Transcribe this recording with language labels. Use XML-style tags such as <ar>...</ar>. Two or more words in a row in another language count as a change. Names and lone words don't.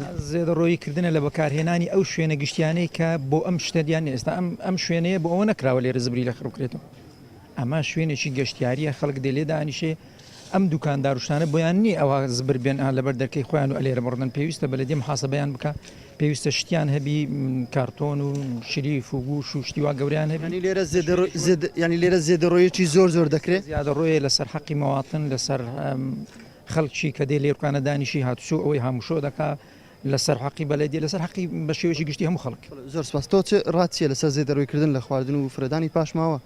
<ckb>زێدەڕۆیکردنە لە بەکارهێنانی ئەو شوێنە گشتیانەی کە بۆ ئەم شتەدیان ئێستا ئەم شوێنەیە بۆ ئەوە نەکراوە لێرە زبری لە خڕوکرێتەوە ئەمە شوێنێکی گەشتیاریە خەڵک دێلێ دانیشێ ئەم دوکانداروشانە بۆیان نی ئەوە زبر بێن لەبەر دەرکەی خۆیان و ئەلێرە بڕدن پێویستە بەلەدی محاسبەیان بکە پێویستە شتیان هەبی کارتۆن و شریف و گوش و شتیوا گەوریان هەبی ینی لێرە زێدەڕۆیەکی زۆر دەکرێت زیادەڕۆیە لەسەر حەقی مەواتن لەسەر خەڵکی کە دێ لێرکانە دانیشی هاتوچۆ ئەوەی هەمووشۆ دەکا لەسەر حەقی بەلەدی لەسەر حەقی بە شێوەیەکی گشتی هەموو خەڵک زۆر سپاس تۆ ڕاتیە لەسەر زێدەڕۆیکردن لە خواردن و فرەدانی پاشماوە</ckb>